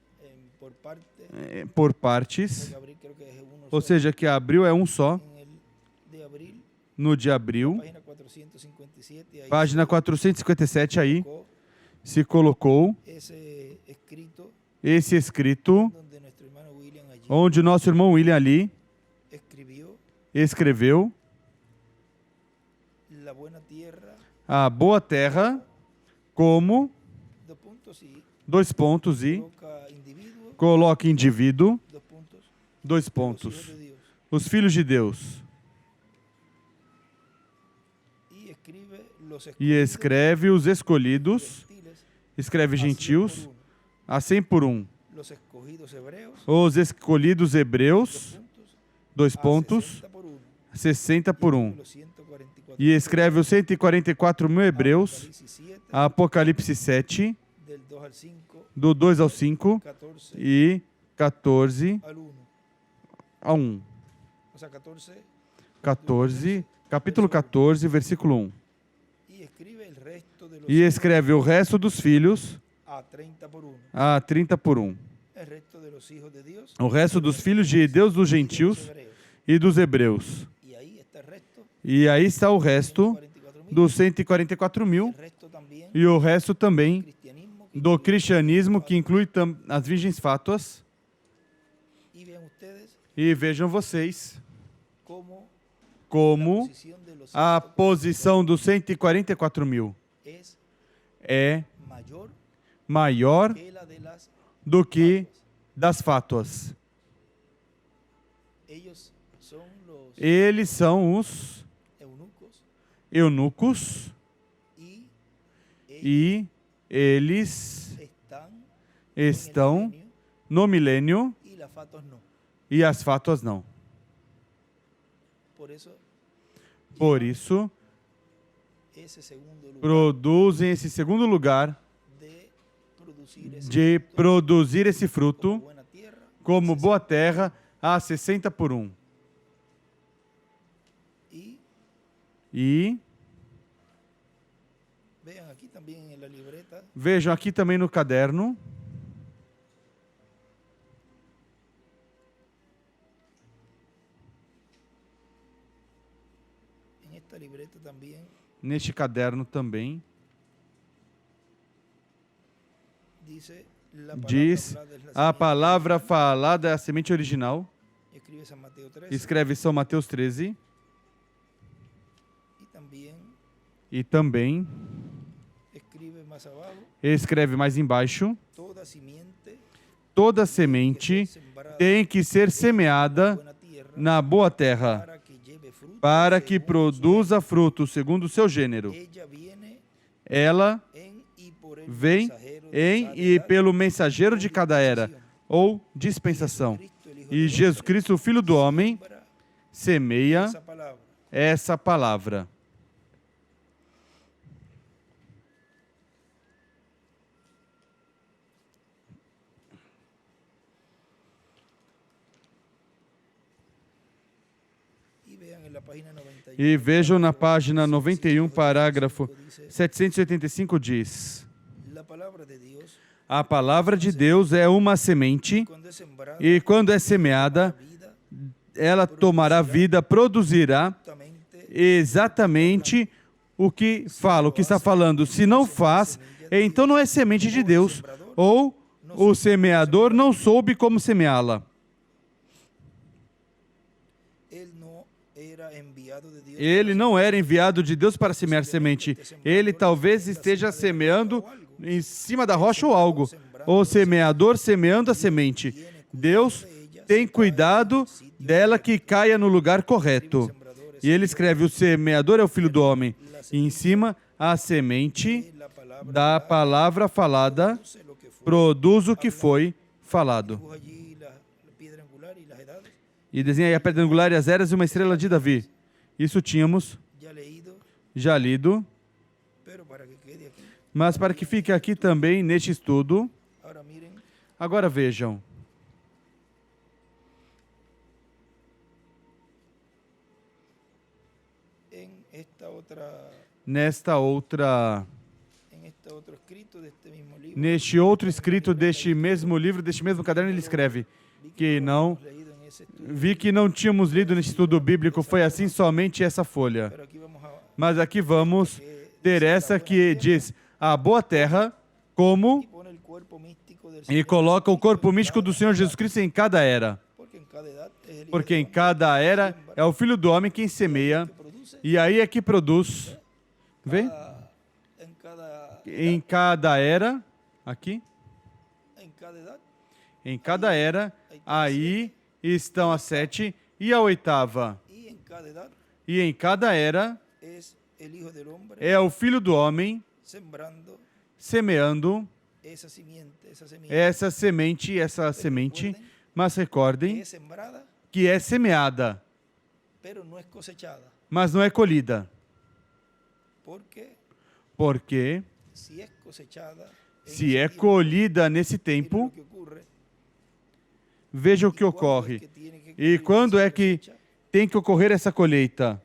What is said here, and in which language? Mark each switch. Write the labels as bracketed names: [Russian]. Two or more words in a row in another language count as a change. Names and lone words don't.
[Portuguese] por partes, ou seja, que abril é um só, no de abril, [Spanish] página 457, ahí [Portuguese] página 457, aí [Spanish] colocó [Portuguese] se colocou [Spanish] ese escrito [Portuguese] esse escrito, [Spanish] donde nuestro hermano William allí [Portuguese] onde o nosso irmão William ali [Spanish] escribió [Portuguese] escreveu [Spanish] la buena tierra, [Portuguese] a boa terra como, [Spanish] dos puntos y [Portuguese] coloca indivíduo, [Spanish] dos [Portuguese] dois [Spanish] puntos, [Portuguese] pontos, [Spanish] los hijos de Dios. [Portuguese] os filhos de Deus. E escreve os escolhidos, escreve gentios, a 100 por 1. [Spanish] Los escogidos hebreos, [Portuguese] Os escolhidos hebreus, [Spanish] dos puntos, [Portuguese] dois pontos, [Spanish] 60 por 1. [Portuguese] 60 por 1. E escreve os 144 mil hebreus, Apocalipse 7, [Spanish] del 2 al 5, [Portuguese] do 2 ao 5 [Spanish] 14 [Portuguese] e 14 [Spanish] al 1. [Portuguese] a 1. [Spanish] O sea, 14. [Portuguese] 14, capítulo 14, versículo 1. [Spanish] Y escribe el resto de los [Portuguese] E escreve o resto dos filhos [Spanish] a 30 por 1. [Portuguese] a 30 por 1. [Spanish] El resto de los hijos de Dios. [Portuguese] O resto dos filhos de Deus, dos gentios e dos hebreus. [Spanish] Y ahí está el resto. [Portuguese] E aí está o resto [Spanish] 44.000. [Portuguese] dos 144 mil [Spanish] El resto también [Portuguese] e o resto também [Spanish] cristianismo que [Portuguese] do cristianismo, que inclui as virgens fátuas. [Spanish] y vean ustedes [Portuguese] E vejam vocês [Spanish] cómo [Portuguese] como [Spanish] posición de los [Portuguese] a posição dos 144 mil [Spanish] es [Portuguese] é [Spanish] mayor [Portuguese] maior [Spanish] que la de las [Portuguese] do que das fátuas. [Spanish] ellos son los [Portuguese] Eles são os [Spanish] eunucos [Portuguese] eunucos [Spanish] y [Portuguese] e eles [Spanish] están [Portuguese] estão no milênio [Spanish] y las fatos no. [Portuguese] e as fátuas não. [Spanish] Por eso [Portuguese] Por isso, [Spanish] ese segundo lugar [Portuguese] produzem esse segundo lugar [Spanish] de producir ese [Portuguese] de produzir esse [Spanish] fruto como buena tierra, [Portuguese] como boa terra a 60 por 1. [Spanish] y [Portuguese] E [Spanish] vean aquí también en la libreta [Portuguese] vejam aqui também no caderno, [Spanish] en esta libreta también [Portuguese] neste caderno também, [Spanish] dice la palabra [Portuguese] diz [Spanish] hablada es la [Portuguese] a [Spanish] siguiente. [Portuguese] palavra falada é a semente original. [Spanish] Escribe San Mateo 13 [Portuguese] Escreve São Mateus 13 [Spanish] y también [Portuguese] e também [Spanish] escribe más abajo [Portuguese] escreve mais embaixo: [Spanish] toda simiente [Portuguese] toda semente tem que ser semeada [Spanish] buena tierra [Portuguese] na boa terra [Spanish] para que lleve fruto [Portuguese] para que [Spanish] según [Portuguese] produza fruto segundo o seu gênero. [Spanish] ella viene [Portuguese] Ela [Spanish] en y por el [Portuguese] vem [Spanish] mensajero de [Portuguese] em [Spanish] cada [Portuguese] e [Spanish] edad, [Portuguese] pelo mensageiro de cada era ou dispensação. E Jesus Cristo, o Filho do Homem, [Spanish] siembra [Portuguese] semeia [Spanish] esa palabra. [Portuguese] essa palavra. [Spanish] Y vean en la página 91, [Portuguese] E vejam na página 91, [Spanish] 785 parágrafo dice, [Portuguese] 785 diz: [Spanish] la palabra de Dios [Portuguese] a palavra de Deus é uma semente [Spanish] cuando es sembrada [Portuguese] e quando é semeada, [Spanish] vida [Portuguese] ela tomará vida, produzirá [Spanish] justamente [Portuguese] exatamente o que fala, o que está falando. Se não faz, então não é semente de Deus, ou o semeador não soube como semeá-la. [Spanish] él no era enviado de Dios [Portuguese] Ele não era enviado de Deus para semear semente. Ele talvez esteja semeando em cima da rocha ou algo. O semeador semeando a semente. Deus tem cuidado dela que caia no lugar correto. E ele escreve: o semeador é o Filho do Homem. E em cima, a semente [Spanish] la palabra [Portuguese] da palavra falada [Spanish] produce lo que fue. [Portuguese] produz o que foi falado. [Spanish] Dibuja allí la piedra angular y las edades [Portuguese] E desenha aí a pedra angular e as eras e uma estrela de Davi. Isso tínhamos [Spanish] ya leído, [Portuguese] já lido, [Spanish] pero para que quede aquí. [Portuguese] mas para que fique aqui também neste estudo, [Spanish] Ahora miren, [Portuguese] agora vejam. nesta outra Nesta outra, [Spanish] en este otro escrito de este mismo libro [Portuguese] neste outro escrito deste mesmo livro, deste mesmo caderno, ele escreve que não [Spanish] ese estudio, [Portuguese] Vi que não tínhamos lido nesse estudo bíblico, foi assim somente essa folha. [Spanish] pero aquí vamos a [Portuguese] Mas aqui vamos ter essa que diz a boa terra como [Spanish] y pone el cuerpo místico del [Portuguese] e [Spanish] Señor [Portuguese] coloca o corpo [Spanish] en [Portuguese] místico [Spanish] cada [Portuguese] do Senhor Jesus Cristo em cada era. [Spanish] porque en cada edad es el hijo [Portuguese] Porque [Spanish] del [Portuguese] em [Spanish] hombre [Portuguese] cada era [Spanish] siembra, [Portuguese] é o Filho do Homem quem semeia, [Spanish] que produce, [Portuguese] e aí é que produz. Vê? [Spanish] en cada [Portuguese] Em cada era, aqui, [Spanish] en cada edad [Portuguese] em cada era, aí estão as 7 e a 8ª. [Spanish] y en cada edad [Portuguese] E em cada era [Spanish] es el hijo del hombre [Portuguese] é o Filho do Homem [Spanish] sembrando [Portuguese] semeando [Spanish] esa simiente, [Portuguese] essa semente, mas [Spanish] que [Portuguese] recordem [Spanish] es sembrada, [Portuguese] que é semeada, [Spanish] pero no es cosechada, [Portuguese] mas não é colhida. [Spanish] porque [Portuguese] Porque [Spanish] si es cosechada, en [Portuguese] se [Spanish] ese [Portuguese] é [Spanish] tiempo, [Portuguese] colhida nesse [Spanish] mira [Portuguese] tempo, [Spanish] lo que ocurre, [Portuguese] veja o [Spanish] y [Portuguese] que [Spanish] cuándo es [Portuguese] ocorre. [Spanish] que tiene que [Portuguese] E [Spanish] ocurrir [Portuguese] quando [Spanish] esa [Portuguese] é que [Spanish] cosecha. [Portuguese] tem que ocorrer essa colheita?